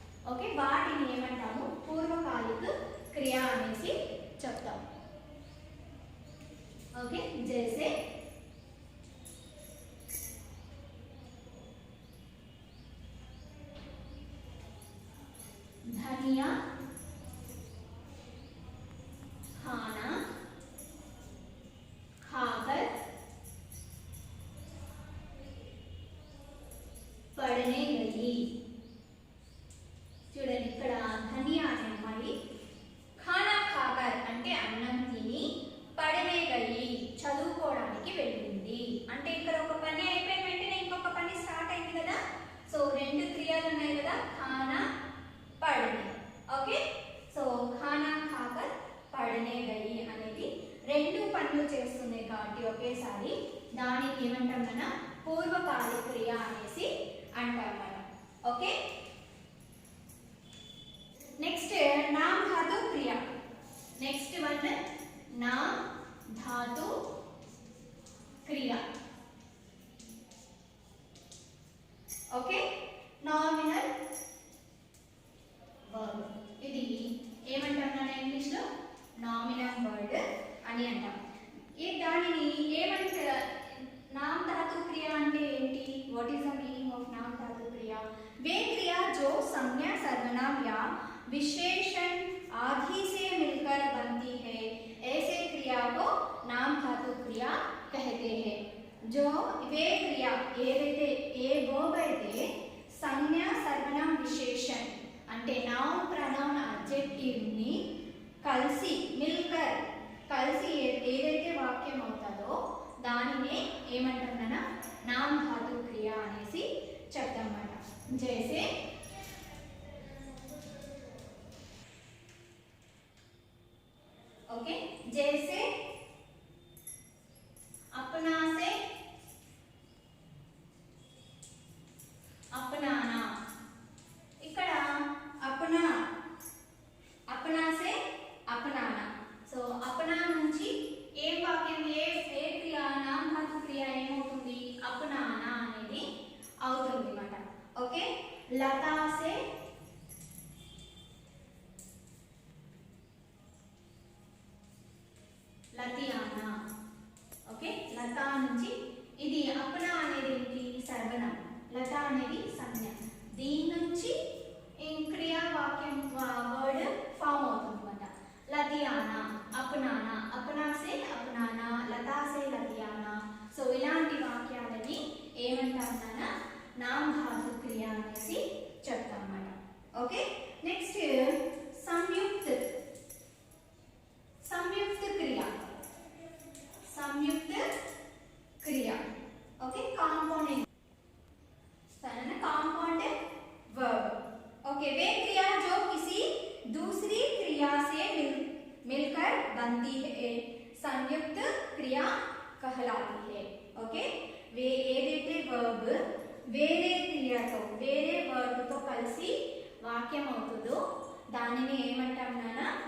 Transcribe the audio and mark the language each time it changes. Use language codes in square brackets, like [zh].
[te] Okay, వాటిని ఏమంటాము పూర్వకాలిక క్రియ అనేసి చెప్తాం. [hi] ఓకే, జైసే धनिया खाना खाकर पढ़ने गई. [te] చూడండి ఇక్కడ ధనియా అనే అమ్మాయి ఖానా ఖాకర్ అంటే అన్నం తిని పడనే గయి చదువుకోవడానికి వెళ్ళింది. అంటే ఇక్కడ ఒక పని అయిపోయిన వెంటనే ఇంకొక పని స్టార్ట్ అయింది కదా. సో రెండు క్రియలు ఉన్నాయి కదా, ఖానా పడనే. ఓకే, సో ఖానా ఖాకర్ పడనే గయి అనేది రెండు పనులు చేస్తుంది కాబట్టి ఒకేసారి దానికి ఏమంటాం మనం పూర్వకాలిక క్రియ అనేసి అంటాం మనం. ఓకే, నెక్స్ట్ నామ్ ధాతు క్రియ. నెక్స్ట్ వన్ నామ్ ధాతు క్రియ. Okay, nominal verb. ఇది ఏమంటాం మనం ఇంగ్లీష్ లో నామినల్ వర్డ్ అని అంటాం. దానిని ఏమంటే नाम धातु क्रिया అంటే ఏంటి? [en] What is the meaning of नाम धातु क्रिया? [hi] वे क्रिया जो संज्ञा सर्वनाम या विशेषण आदि से मिलकर बनती है, ऐसे क्रिया को नाम धातु क्रिया कहते हैं. जो वे क्रिया [te] ఏదైతే ఏ వర్బ్ అయితే సంజ్ఞ సర్వనామ విశేషణ అంటే నౌన్ ప్రొనౌన్ అడ్జెక్టివ్ ని కలిసి మిల్కర్ కలిసి ఏదైతే వాక్యం అవుతుందో దానినే ఏమంటామన్నా నామ్ ధాతు క్రియ అనేసి చెప్తామన్నమాట. [hi] జైసే ఓకే, జైసే अपना से अपनाना. [te] ఇక్కడ [hi] अपना अपना से अपनाना. [te] సో अपना నుంచి ఏం వాక్యం ఏ క్రియ నామ ధాతు క్రియ ఏమవుతుంది? अपनाना అనేది అవుతుంది అన్నమాట. [hi] ఓకే, లతా సే లతియానా. [te] ఓకే, లతా నుంచి ఇది अपना అనేది ఏంటి? సర్వనామం. లతా అనేది సంజ్ఞ. దీని నుంచి క్రియా వాక్యం వర్డ్ ఫామ్ అవుతుంది అన్నమాట. [hi] లతియానా, अपनाना, अपना से अपनाना, लता से लतियाना. [te] సో ఇలాంటి వాక్యాలని ఏమంటామన్నా నామ ధాతు క్రియ అనేసి చెప్తాం అన్నమాట. ఓకే, నెక్స్ట్ సంయుక్త సంయుక్త క్రియ. [hi] संयुक्त क्रिया. [en] Okay, compound सरना compound verb. [hi] Okay, वे क्रिया जो किसी दूसरी क्रिया से मिलकर बनती है संयुक्त क्रिया कहलाती है. ओके, वे [te] ఏదైతే verb వేరే క్రియతో వేరే verb తో కలిసి వాక్యం అవుతుందో దానిని ఏమంటాం నాన్న?